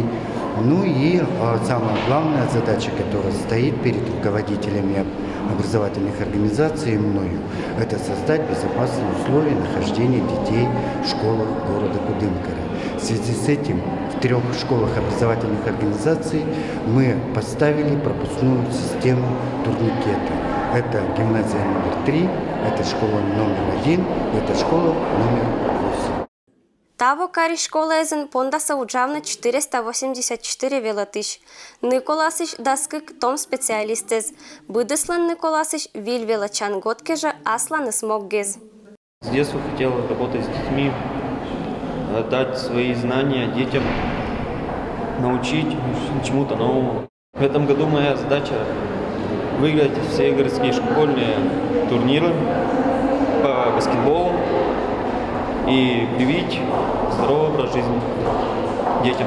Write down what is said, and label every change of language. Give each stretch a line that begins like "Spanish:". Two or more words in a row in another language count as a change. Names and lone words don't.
Russian: Ну и самая главная задача, которая стоит перед руководителями образовательных организаций и мною, это создать безопасные условия нахождения детей в школах города Кудымкара. В связи с этим в 3 школах образовательных организаций мы поставили пропускную систему турникета. Это гимназия номер 3, это школа номер 1, это школа номер 8.
Komi-Permyak: Таво кари школа езен пондаса уджавна 484 велатыш. Николасыш даскык том специалистез. Быдыслан Николасыш виль велачан годкежа аслан смоггез.
Russian: С детства хотел работать с детьми, дать свои знания детям, научить чему-то новому. В этом году моя задача выиграть все городские школьные турниры по баскетболу и привить здоровый образ жизни детям.